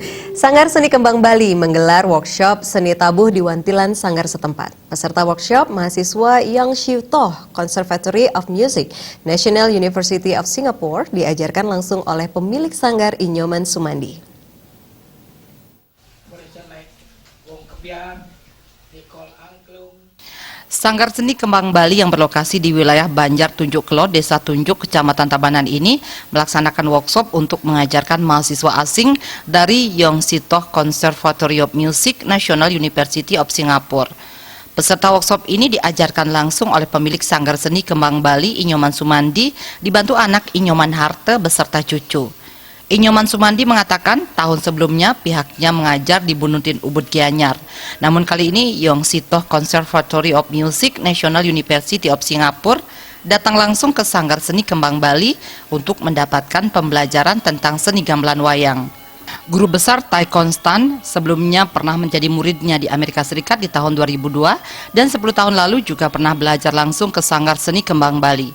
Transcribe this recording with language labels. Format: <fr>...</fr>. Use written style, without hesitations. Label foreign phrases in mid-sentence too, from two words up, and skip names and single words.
<id>Sanggar Seni Kembang Bali menggelar workshop seni tabuh di Wantilan Sanggar setempat. Peserta workshop mahasiswa Young Siu Toh Conservatory of Music, National University of Singapore diajarkan langsung oleh pemilik sanggar Inyoman Sumandi. Sanggar Seni Kembang Bali yang berlokasi di wilayah Banjar Tunjuk Kelo, Desa Tunjuk, Kecamatan Tabanan ini melaksanakan workshop untuk mengajarkan mahasiswa asing dari Young Siu Toh Conservatory of Music, National University of Singapore. Peserta workshop ini diajarkan langsung oleh pemilik Sanggar Seni Kembang Bali, Inyoman Sumandi, dibantu anak Inyoman Harte beserta cucu. Inyoman Sumandi mengatakan tahun sebelumnya pihaknya mengajar di Bunutin Ubud Gianyar. Namun kali ini Young Siu Toh Conservatory of Music, National University of Singapore datang langsung ke Sanggar Seni Kembang Bali untuk mendapatkan pembelajaran tentang seni gamelan wayang. Guru besar Tai Konstan sebelumnya pernah menjadi muridnya di Amerika Serikat di tahun 2002 dan 10 tahun lalu juga pernah belajar langsung ke Sanggar Seni Kembang Bali.</id>